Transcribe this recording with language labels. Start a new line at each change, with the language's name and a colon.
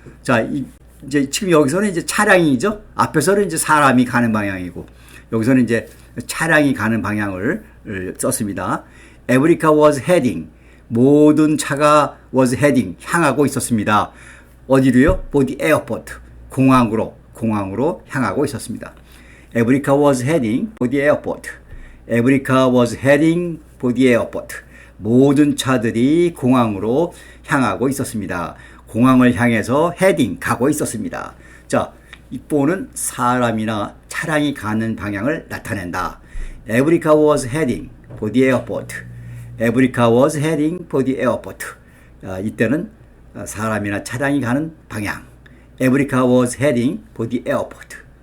Korean: 자, 이제 지금 여기서는 이제 차량이죠. 앞에서는 이제 사람이 가는 방향이고 여기서는 이제 차량이 가는 방향을 썼습니다.
English: Every car was heading.
Korean: 모든 차가
English: was heading.
Korean: 향하고 있었습니다. 어디로요?
English: for the airport.
Korean: 공항으로 향하고 있었습니다.
English: Every car was heading for the airport. Every car was heading for the airport.
Korean: 모든 차들이 공항으로 향하고 있었습니다. 공항을 향해서 heading, 가고 있었습니다. 자, 이 for는 사람이나 차량이 가는 방향을 나타낸다.
English: Every car was heading for the airport. Every car was heading for the airport.
Korean: 이때는 사람이나 차량이 가는 방향.
English: Every car was heading for the airport.